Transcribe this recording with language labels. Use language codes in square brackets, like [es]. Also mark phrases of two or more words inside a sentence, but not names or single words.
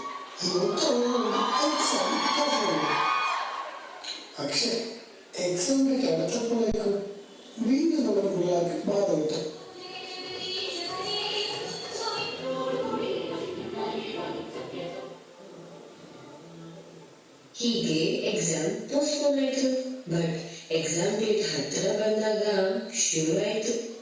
[ml] പക്ഷെ എക്സാമിലേക്ക് അടുത്തപ്പോഴേക്കും വീണ്ടും നമ്മുടെ പിള്ളേർക്ക് ബാധ കിട്ടും. [kn] ಹೀಗೆ [en] exam postpone [kn] ಆಯ್ತು. [en] but exam date [kn] ಹತ್ತಿರ ಬಂದಾಗ ಶುರು ಆಯ್ತು.